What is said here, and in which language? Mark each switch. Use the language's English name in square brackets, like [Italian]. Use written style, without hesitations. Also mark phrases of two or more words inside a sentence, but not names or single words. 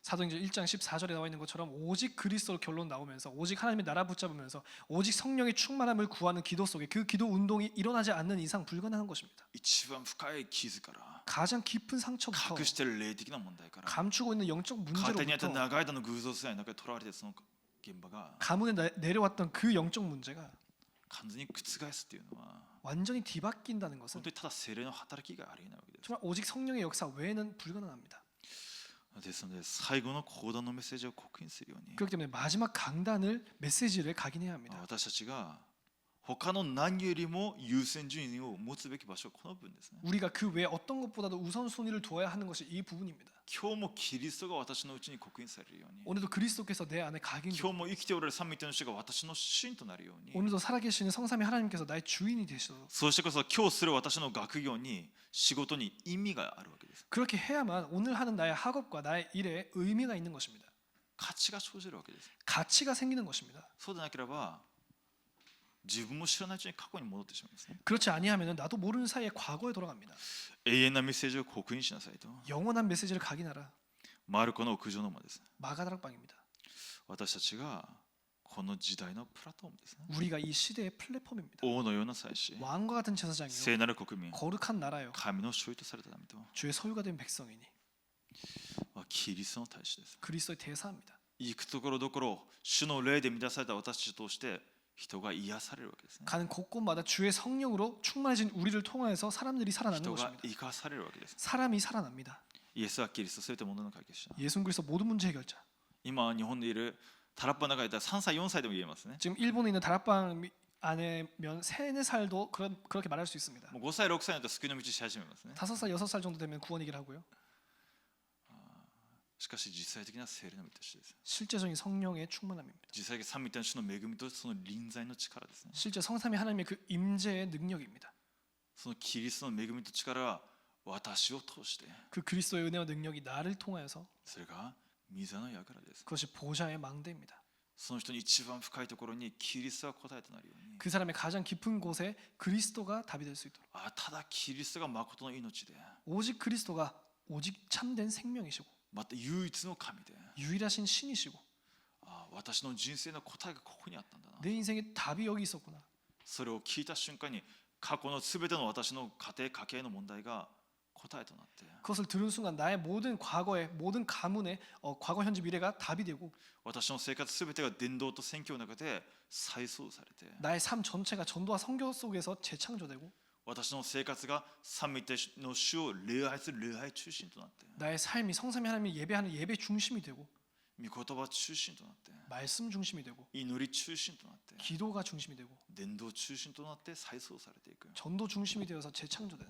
[Korean] 사도행전 1장 14절에 나와 있는 것처럼 오직 그리스도로 결론 나오면서 오직 하나님의 나라 붙잡으면서 오직 성령의 충만함을 구하는 기도 속에 그 기도 운동이 일어나지 않는 이상 불가능한 것입니다. [Japanese] 一番深い傷から、 [Korean] 가장 깊은 상처부터 [Japanese] 隠している霊的な問題から、 [Korean] 감추고 있는 영적 [Japanese] 家庭にあった [Korean] 문제로부터 [Japanese] 長い間の偶像崇拝の中で囚われているその現場が [Korean] 가문에 내려왔던 그 영적 문제가 [Japanese] 完全に覆すっていうのは、 [Korean] 완전히 뒤바뀐다는 것은 [Japanese] 本当にただ聖霊の働きがありえないわけです。 [Korean] 정말 오직 성령의 역사 외에는 불가능합니다. [Japanese] ですので最後の講談のメッセージを刻印するように、 [Korean] 그렇기 때문에 마지막 강단을 메시지를 각인해야 합니다. [Japanese] 私たちが他の何よりも優先順位を持つべき場所はこの部分ですね。 [Korean] 우리가 그 외에 어떤 것보다도 우선순위를 두어야 하는 것이 이 부분입니다. [Japanese] 今日もキリストが私のうちに刻印されるように、 [Korean] 오늘도 그리스도께서 내 안에 [Japanese] 今 [Korean] 각인되고 [Japanese] 日も生きておられる三位一体の主が私の主人となるように、 [Korean] 오늘도 살아계시는 성삼위 하나님께서 나의 주인이 되시도록 [Japanese] そうしてこそ今日する私の学業に仕事に意味があるわけです。 [Korean] 그렇게 해야만 오늘 하는 나의 학업과 나의 일에 의미가 있는 것입니다. [Japanese] 価値が生じるわけです。 [Korean] 가치가 생기는 것입니다. [Japanese] そうでなければ自分も知らないうちに過去に戻ってしまいますね。 [Korean] 그렇지 아니하면 나도 모르는 사이에 과거에 돌아갑니다. [Japanese] 永遠なメッセージを刻印しなさいと。 [Korean] 영원한 메시지를 각인하라. [Japanese] マルコの屋上の間です。 [Korean] 마가다락방입니다. [Japanese] 私たちがこの時代のプラットフォームですね。 [Korean] 우리가 이 시대의 플랫폼입니다. [Japanese] 王のような祭司、 [Korean] 왕과 같은 제사장이요 [Japanese] 聖なる国民、 [Korean] 거룩한 나라요 [Japanese] 神の所有とされた民と、 [Korean] 주의 소유가 된 백성이니 [Japanese] キリストの大使です。 [Korean] 그리스도의 대사입니다. [Japanese] 行くところどころ主の霊で満たされた私たちを通して人が癒されるわけですね。 [Korean] 가는 곳곳마다 주의 성령으로 충만해진 우리를 통하여서 사람들이 살아나는 [Japanese] 人が [Korean] 것입니다. [Japanese] 生かされるわけです。 [Korean] 사람이 살아납니다. [Japanese] イエスはキリストすべて問題の解決者。 [Korean] 예수 그리스도 모든 문제 해결자. [Japanese] 今日本でいるタラッパの中にいたら3歳4歳でも言えますね。 [Korean] 지금 일본에 있는 다락방 안에면 3, 4살도 그렇게 말할 수 있습니다. [Japanese] もう5歳6歳になったら救いの道し始めますね。 [Korean] 5살, 6살 정도 되면 구원 얘기를 하고요. [Japanese] しかし実際的な聖霊の満たしです。 [Korean] 실제적인 성령의 충만함입니다. [Japanese] 実際的三位一体の主の恵みとその臨在の力ですね。 [Korean] 실제 성삼위 하나님의 그 임재의 능력입니다. [Japanese] そのキリストの恵みと力は私を通して、 [Korean] 그 그리스도의 은혜와 능력이 나를 통하여서 [Japanese] それが御座の櫓です。 [Korean] 그것이 보좌의 망대입니다. [Japanese] その人に一番深いところにキリストが答えとなるように、 [Korean] 그 사람의 가장 깊은 곳에 그리스도가 답이 될 수 있도록 [Japanese] ただキリストが誠の命で、 [Korean] 오직 그리스도가 오직 참된 생명이시고 [Japanese] また唯一の神で、 [Korean] 유일하신 신이시고 [Japanese] 私の人生の答えがここにあったんだな。 [Korean] 내 인생에 답이 여기 있었구나. [Japanese] それを聞いた瞬間に過去のすべての私の家庭家計の問題が答えとなって、 [Korean] 그것을 들은 순간 나의 모든 과거의 모든 가문의 과거 현재 미래가 답이 되고 [Japanese] 私の生活すべてが伝道と宣教の中で再創されて、 [Korean] 나의 삶 전체가 전도와 선교 속에서 재창조되고 [Japanese] 私の生活が三位一体の主を礼拝する礼拝中心となって、 [Korean] 나의 삶이 성삼위 하나님을 예배하는 예배 중심이 되고 [Japanese] 御言葉中心となって、 [Korean] 말씀 중심이 되고 [Japanese] 祈り中心となって、 [Korean] 기도가 중심이 되고 [Japanese] 伝道中心となって再創されていく、 [Korean] 전도 중심이 되어서 재창조되는